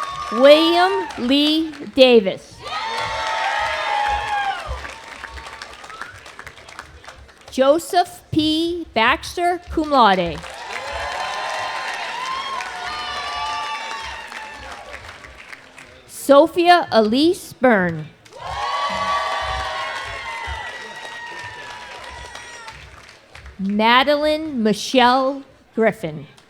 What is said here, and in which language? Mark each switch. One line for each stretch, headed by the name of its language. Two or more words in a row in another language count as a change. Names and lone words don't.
English: William Lee Davis. Joseph P. Baxter,
Latin: cum laude.
English: Sophia Elise Byrne. Madeline Michelle Griffin.